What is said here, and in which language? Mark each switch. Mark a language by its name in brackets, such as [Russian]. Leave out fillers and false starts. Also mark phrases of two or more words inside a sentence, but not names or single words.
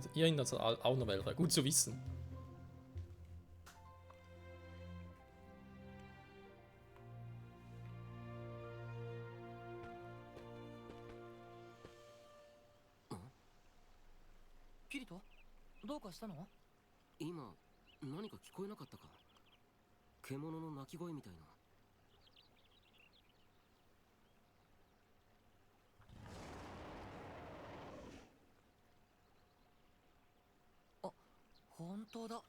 [German] Hier hinten hat es auch noch welche. Gut zu wissen. [Japanese] Kirito, どうかしたの？今何か聞こえなかったか？獣の鳴き声みたいな。あ、本当だ。